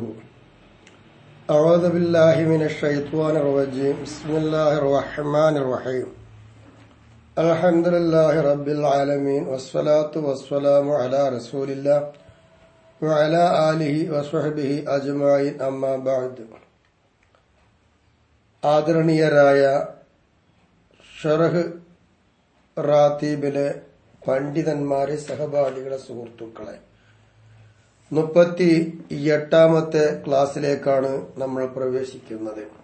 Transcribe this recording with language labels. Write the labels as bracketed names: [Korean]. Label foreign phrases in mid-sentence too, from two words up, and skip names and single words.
[Arabic] أعوذ بالله من الشيطان الرجيم. بسم الله الرحمن الرحيم. الحمد لله رب العالمين والصلاة والسلام على رسول الله وعلى آله وصحبه أجمعين أما بعد. [Malayalam] ആദരണീയരായ ഷറഹ് റാത്തീബിലെ പണ്ഡിതന്മാരെ, സഹപാഠികളെ, സുഹൃത്തുക്കളെ, 38ാമത്തെ ക്ലാസ്സിലേക്കാണ് നമ്മൾ പ്രവേശിക്കുന്നത്.